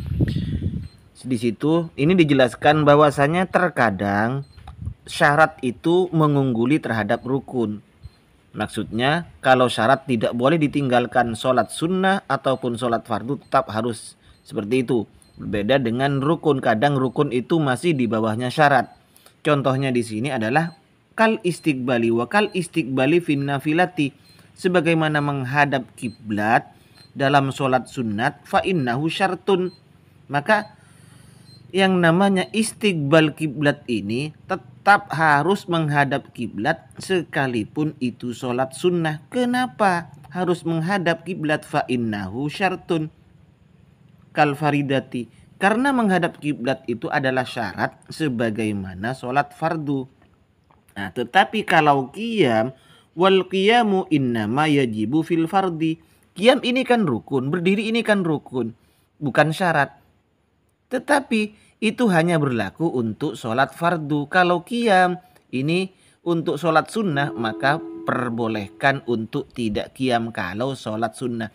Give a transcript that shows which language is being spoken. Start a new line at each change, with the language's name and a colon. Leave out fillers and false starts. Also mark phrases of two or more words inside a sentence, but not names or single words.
Indonesian: Di situ ini dijelaskan bahwasanya terkadang syarat itu mengungguli terhadap rukun. Maksudnya kalau syarat tidak boleh ditinggalkan sholat sunnah ataupun sholat fardu, tetap harus seperti itu. Berbeda dengan rukun, kadang rukun itu masih di bawahnya syarat. Contohnya di sini adalah
Arabic: كالاستقبال وكالاستقبال في النافلة,
Indonesian: sebagaimana menghadap kiblat dalam sholat sunat,
Arabic: فإنه شرط,
Indonesian: maka yang namanya istiqbal kiblat ini tetap harus menghadap kiblat sekalipun itu sholat sunnah. Kenapa harus menghadap kiblat?
Arabic: فإنه شرط كالفريضة,
Indonesian: karena menghadap kiblat itu adalah syarat sebagaimana sholat fardu. Nah, tetapi kalau qiyam,
Arabic: والقيام إنما يجب في الفرض,
Indonesian: qiyam ini kan rukun, berdiri ini kan rukun, bukan syarat. Tetapi itu hanya berlaku untuk sholat fardu. Kalau qiyam ini untuk sholat sunnah, maka perbolehkan untuk tidak qiyam kalau sholat sunnah.